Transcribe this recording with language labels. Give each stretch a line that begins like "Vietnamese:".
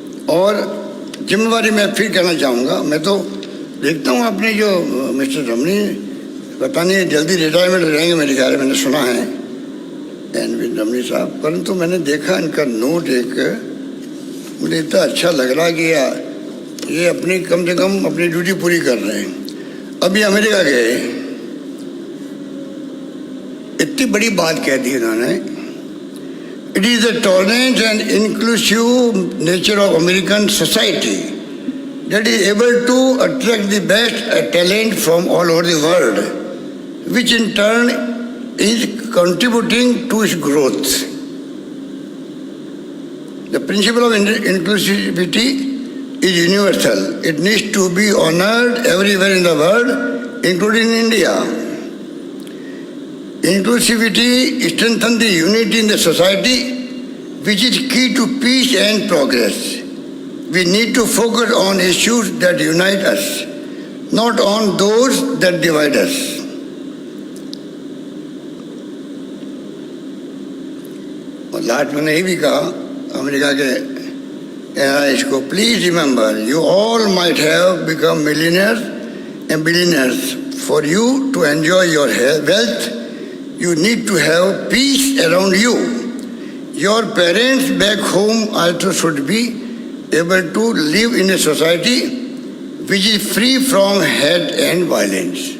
Hindi: और जिम्मेवारी मैं फिर कहना चाहूँगा, मैं तो देखता हूँ अपने जो मिस्टर रमनी पता नहीं जल्दी रिटायरमेंट हो जाएंगे मेरे ख्याल में, मैंने सुना है एन रमनी साहब, परंतु मैंने देखा इनका नोट एक, मुझे इतना अच्छा लग रहा कि ये अपनी कम से कम अपनी ड्यूटी पूरी कर रहे हैं। अभी अमेरिका गए, इतनी बड़ी बात कह दी उन्होंने,
English: It is the tolerant and inclusive nature of American society that is able to attract the best talent from all over the world, which in turn is contributing to its growth. The principle of inclusivity is universal. It needs to be honored everywhere in the world, including in India. Inclusivity strengthens the unity in the society, which is key to peace and progress. We need to focus on issues that unite us, not on those that divide us.
Hindi: और last मैंने ये भी कहा, America के
English: इसको please remember you all might have become millionaires and billionaires for you to enjoy your wealth you need to have peace around you your parents back home also should be able to live in a society which is free from hate and violence.